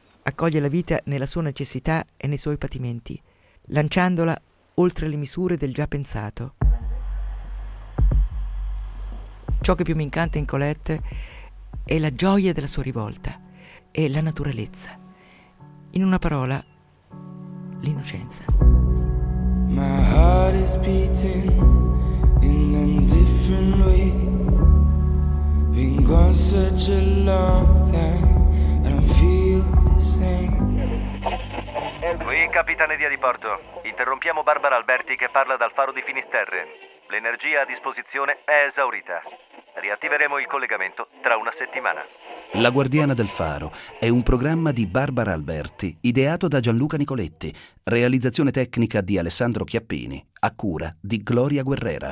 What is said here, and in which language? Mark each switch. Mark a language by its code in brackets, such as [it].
[it] Accoglie la vita nella sua necessità e nei suoi patimenti, lanciandola oltre le misure del già pensato. Ciò che più mi incanta in Colette è la gioia della sua rivolta, è la naturalezza. In una parola, l'innocenza. [en] My heart is beating in a different way. Been gone such a long time, I don't feel the same. [it] Qui capitaneria di porto. Interrompiamo Barbara Alberti che parla dal faro di Finisterre. L'energia a disposizione è esaurita. Riattiveremo il collegamento tra una settimana. La Guardiana del Faro è un programma di Barbara Alberti, ideato da Gianluca Nicoletti, realizzazione tecnica di Alessandro Chiappini, a cura di Gloria Guerrera.